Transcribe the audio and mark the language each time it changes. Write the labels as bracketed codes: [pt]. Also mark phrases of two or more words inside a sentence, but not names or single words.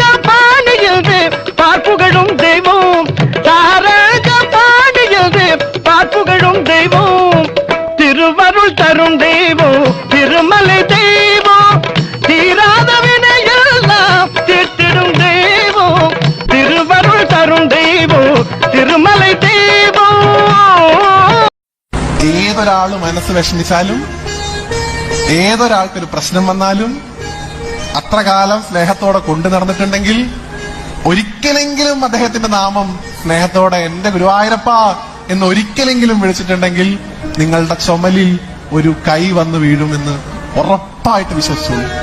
[ta] பாடுகிறது பார்ப்புகழும் தெய்வம், சாரங்க பாடுகிறது பார்ப்புகழும் தெய்வம், திருவருள் தரும் தெய்வம், திருமலை தெய்வம், தீராத வினையெல்லாம் தீர்த்திடும் தெய்வம், திருவருள் தரும் தெய்வம், திருமலை தெய்வம். [ml] ഏതൊരാള് മനസ്സ് വിഷമിച്ചാലും ഏതൊരാൾക്കൊരു പ്രശ്നം വന്നാലും അത്ര കാലം സ്നേഹത്തോടെ കൊണ്ടു നടന്നിട്ടുണ്ടെങ്കിൽ ഒരിക്കലെങ്കിലും അദ്ദേഹത്തിന്റെ നാമം സ്നേഹത്തോടെ എന്റെ ഗുരുവായൂരപ്പ എന്ന് ഒരിക്കലെങ്കിലും വിളിച്ചിട്ടുണ്ടെങ്കിൽ നിങ്ങളുടെ ചുമലിൽ ഒരു കൈ വന്ന് വീഴുമെന്ന് ഉറപ്പായിട്ട് വിശ്വസിച്ചു.